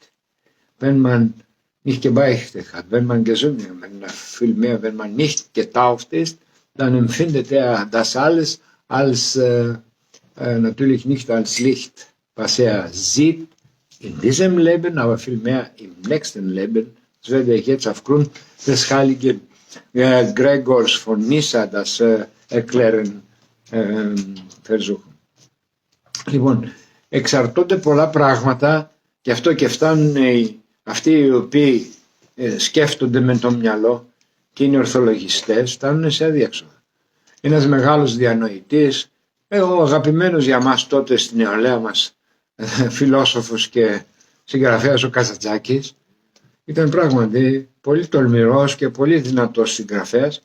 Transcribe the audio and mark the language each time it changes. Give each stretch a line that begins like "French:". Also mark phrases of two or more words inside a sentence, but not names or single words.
German: Wenn man nicht gebeichtet hat, wenn man gesündigt hat, vielmehr, wenn man nicht getauft ist, dann empfindet er das alles als natürlich nicht als Licht, was er sieht in diesem Leben, aber vielmehr im nächsten Leben. Das werde ich jetzt aufgrund des heiligen Gregors von Nyssa das erklären versuchen.
Greek: Λοιπόν, εξαρτώνται πολλά πράγματα, και αυτό και φτάνουν αυτοί οι οποίοι σκέφτονται με το μυαλό και είναι ορθολογιστές, φτάνουν σε αδιέξοδο. Ένας μεγάλος διανοητής, ο αγαπημένος για μας τότε στην νεολαία μας φιλόσοφος και συγγραφέας ο Καζαντζάκης, ήταν πράγματι πολύ τολμηρός και πολύ δυνατός συγγραφέας.